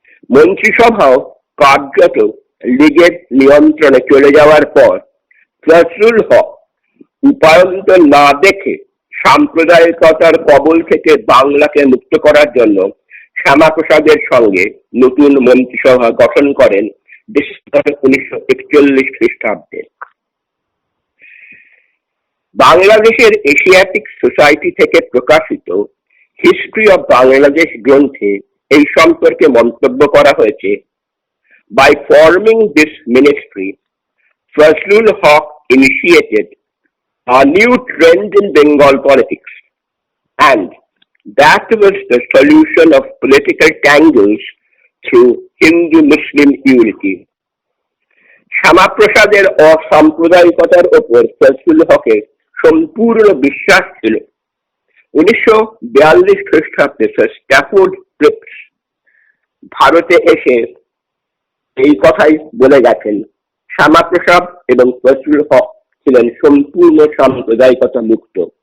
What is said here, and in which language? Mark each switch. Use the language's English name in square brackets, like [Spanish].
[Bangla] মন্ত্রিসভাও কার্যত লীগের নিয়ন্ত্রণে চলে যাওয়ার পর ফজলুল হক উপায়ন্তর না দেখে সাম্প্রদায়িকতার কবল থেকে বাংলাকে মুক্ত করার জন্য শ্যামাপ্রসাদের সঙ্গে নতুন মন্ত্রিসভা গঠন করেন ডিসেম্বর 1941 খ্রিস্টাব্দে। বাংলাদেশের এশিয়াটিক সোসাইটি থেকে প্রকাশিত হিস্ট্রি অফ বাংলাদেশ গ্রন্থে এই সম্পর্কে মন্তব্য করা হয়েছে, [English] By forming this ministry, Fazlul Haq initiated a new trend in Bengal politics, and that was the solution of political tangles through Hindu-Muslim unity. [Bangla] শ্যামাপ্রসাদের অসাম্প্রদায়িকতার ওপর ফজলুল হকের সম্পূর্ণ বিশ্বাস ছিল। 1942 খ্রিস্টাব্দে স্ট্যাফোর্ড ক্রিপস ভারতে এসে এই কথাই বলে গেছেন, শ্যামাপ্রসাদ এবং ফজলুল হক ছিলেন সম্পূর্ণ সাম্প্রদায়িকতা মুক্ত।